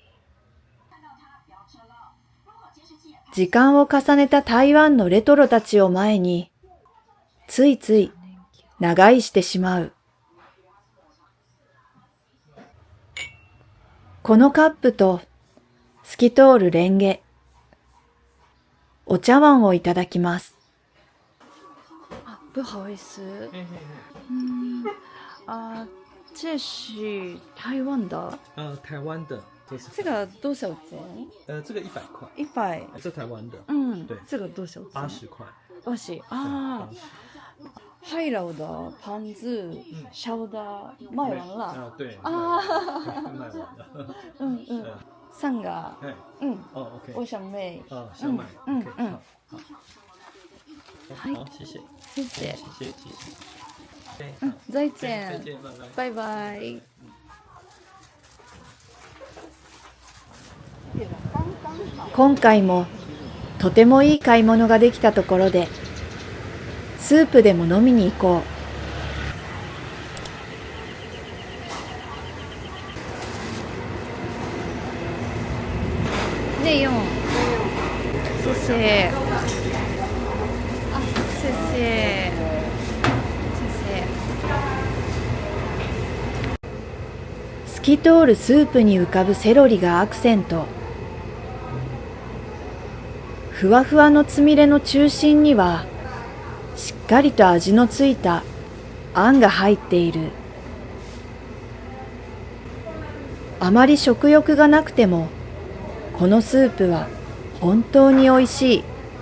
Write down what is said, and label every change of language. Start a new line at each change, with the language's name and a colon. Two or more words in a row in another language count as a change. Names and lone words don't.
Japanese: 時間を重ねた台湾のレトロたちを前に、ついつい長居してしまう。このカップと透き通るレンゲ、お茶碗をいただきます。
Chinese: 不好意思。这是台湾的。台湾的，这是这个多少钱？这个100块， 100。这台湾的，对这个多少钱 80块， 80。啊，海老的盘子、小的卖完了。对啊，卖完了， 3个。 OK，我想买。想买，OK， 好，谢谢，谢谢。谢谢，再见。再见，拜拜。
Japanese: バイバイ。今回もとてもいい買い物ができたところで、スープでも飲みに行こう。
Chinese: 内用。谢谢。谢谢。
Japanese: 透き通るスープに浮かぶセロリがアクセント。ふわふわのつみれの中心には、しっかりと味のついたあんが入っている。あまり食欲がなくても、このスープは本当においしい。